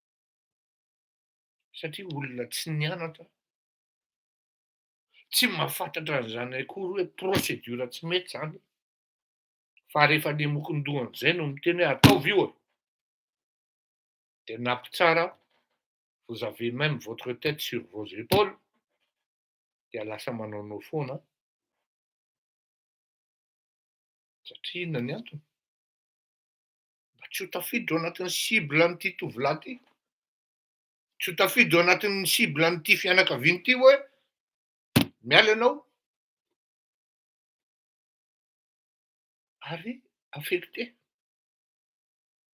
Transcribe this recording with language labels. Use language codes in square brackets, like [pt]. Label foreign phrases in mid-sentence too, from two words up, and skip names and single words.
[mg] Satria olona tsy nianatra, tsy mahafantatra an'izany akory hoe procédure tsy mety zany. Fa rehefa lemokon-dohan'izay no miteny hoe ataovy io e. Dia nampy tsara, [fr] vous avez même votre tête sur vos épaules, [mg] dia lasa manaonao foana. Satria inona ny antony? Mba tsy ho tafiditra ao anatin'ny cible an'ity tovolahy ity. Tsy ho tafiditra ao anatin'ny cible an'ity fianakaviana ity hoe miala ianao ary affecté.